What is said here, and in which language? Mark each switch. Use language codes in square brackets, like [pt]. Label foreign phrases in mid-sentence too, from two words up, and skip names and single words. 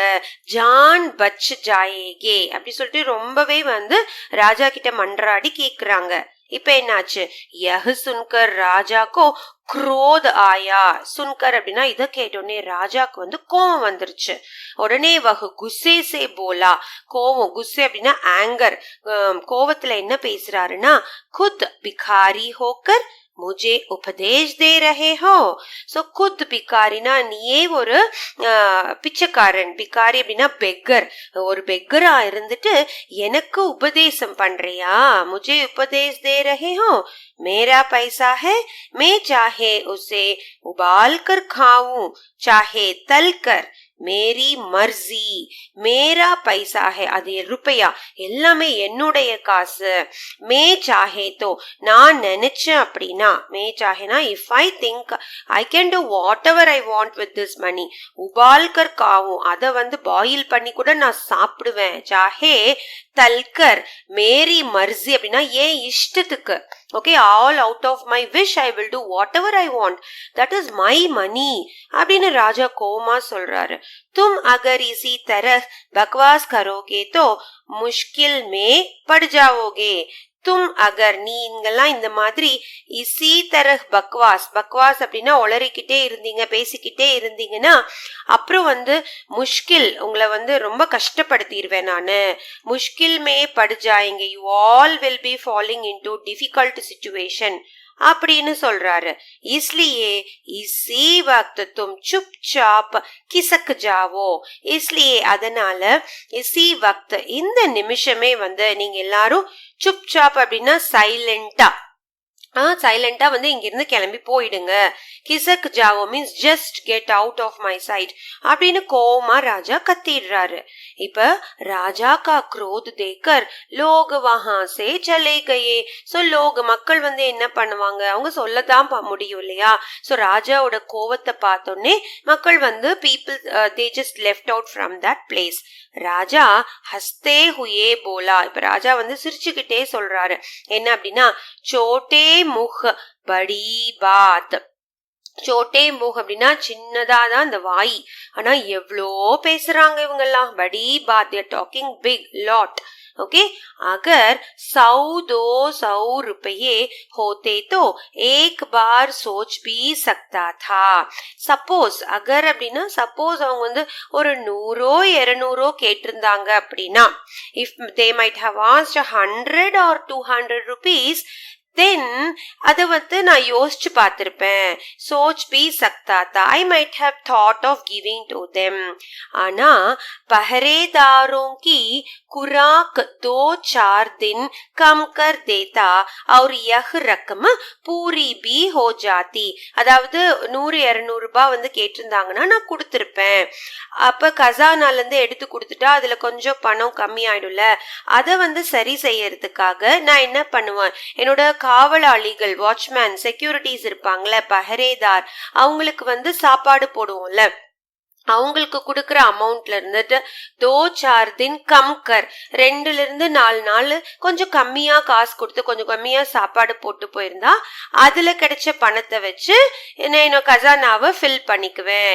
[hi] जान बच जायेगे [ta] அப்படி சொல்லிட்டு ரொம்பவே வந்து ராஜா கிட்ட மன்றாடி கேக்குறாங்க. இப்ப என்னாச்சு, [hi] यह सुनकर राजा को क्रोध आया. [ta] சுன்கர் அப்படின்னா இதை கேட்டோடனே ராஜாக்கு வந்து கோவம் வந்துருச்சு. உடனே [hi] वह गुस्से से बोला, [ta] கோவம், குஸ்ஸே அப்படின்னா ஆங்கர், கோவத்துல என்ன பேசுறாருன்னா, [hi] खुद भिखारी होकर मुझे उपदेश दे रहे हो. सो खुद भिखारीना [ta] நீயே ஒரு பிச்சைக்காரன், பிக்காரி அப்படின்னா பெக்கர், ஒரு பெக்கரா இருந்துட்டு எனக்கு உபதேசம் பண்றியா, [hi] मुझे उपदेश दे रहे हो. मेरा पैसा है, मैं चाहे उसे उबाल कर खाऊं चाहे तल कर, मेरी मर्ज़ी, मेरा पैसा है, [ta] அது ரூபாயா, எல்லாமே என்னுடைய காசு. [hi] मैं चाहे तो, [ta] நான் நினைச்சேன் அப்படின்னா, [hi] मैं चाहेना [en] if I think I can do what ever I want with this money, [hi] उबालकर खाऊँ, [ta] அதை வந்து பாயில் பண்ணி கூட நான் சாப்பிடுவேன். [hi] चाहे तलकर, मेरी मर्ज़ी [ta] அப்படின்னா ஏன் இஷ்டத்துக்கு, [hi] ஓகே, [en] all out of my wish I will do what ever I want, that is my money [ta] அப்படின்னு ராஜா கோமா சொல்றாரு. [hi] तुम अगर इसी तरह बकवास करोगे तो मुश्किल में पड़ जाओगे. तुम अगर [ta] நீங்கெல்லாம் இந்த மாதிரி [hi] इसी तरह बकवास, बकवास [ta] அப்படின்னா உளறிக்கிட்டே இருந்தீங்க, பேசிக்கிட்டே இருந்தீங்கன்னா அப்புறம் வந்து முஷ்கில், உங்களை வந்து ரொம்ப கஷ்டப்படுத்திடுவேன் நானு. [hi] मुश्किल में पड़ जाएँगे, [en] you all will be falling into difficult situation. [ta] அப்படின்னு சொல்றாரு. [hi] इसलिए इसी वक्त तुम चुपचाप खिसक जाओ. [ta] इसलिए அதனால [hi] इसी वक्त [ta] இந்த நிமிஷமே வந்து நீங்க எல்லாரும் चुपचाप அப்படின்னா சைலண்டா சைலண்டா வந்து இங்கிருந்து கிளம்பி போயிடுங்க. [hi] खिसक जाओ [en] means just get out of my sight [ta] அப்படின்னு கோமா ராஜா கத்திடுறாரு. [hi] இப்ப राजा का क्रोध देकर लोग वहां से चले गए. [ta] சோ லோக் மக்கள் வந்து என்ன பண்ணுவாங்க, அவங்க சொல்லதான் முடியும் இல்லையா. சோ ராஜாவோட கோவத்தை பார்த்தோன்னே மக்கள் வந்து பீப்புள் [en] they just left out from that place. [hi] राजा हँसते हुए बोला. [ta] இப்ப ராஜா வந்து சிரிச்சுக்கிட்டே சொல்றாரு என்ன அப்படின்னா, [hi] छोटे मुँह बड़ी बात. छोटे मुँह [ta] அப்படின்னா சின்னதாதான் அந்த வாய், ஆனா எவ்வளோ பேசுறாங்க இவங்க எல்லாம். [hi] बड़ी बात, [en] they are talking big lot. [hi] ओके अगर 100-200 रुपये होते तो एक बार सोच भी सकता था. [ta] சப்போஸ் அகர் அப்படின்னா சப்போஸ் அவங்க வந்து ஒரு 100-200 கேட்டிருந்தாங்க அப்படின்னா, [en] if they might have asked 100 or 200 rupees, then [ta] அத வந்து நான் யோசிச்சு பார்த்திருப்பேன். [hi] सोच भी सकता था, [en] I might have thought of giving to them. [hi] ஆனா पहरेदारों की खुराक 2-4 दिन कम कर देता और यह रकम पूरी भी हो जाती. [ta] அதாவது 100-200 ரூபாய் வந்து கேட்டிருந்தாங்கன்னா நான் கொடுத்திருப்பேன். அப்ப கசானால இருந்து எடுத்து கொடுத்துட்டா அதுல கொஞ்சம் பணம் கம்மி ஆயிடும்ல. அத வந்து சரி செய்யறதுக்காக நான் என்ன பண்ணுவேன், என்னோட காவலாளிகள் [en] watchman securities [ta] இருப்பாங்கல்ல பஹரேதார், அவங்களுக்கு வந்து சாப்பாடு போடுவோம்ல, அவங்களுக்கு கொடுக்கற அமௌண்ட்ல இருந்துட்டு [hi] 2-4 दिन कम कर [ta] 2-4 நாள் கொஞ்சம் கம்மியா காசு கொடுத்து கொஞ்சம் கம்மியா சாப்பாடு போட்டு போயிருந்தா அதுல கிடைச்ச பணத்தை வச்சு என்ன கசானாவை ஃபில் பண்ணிக்குவேன்.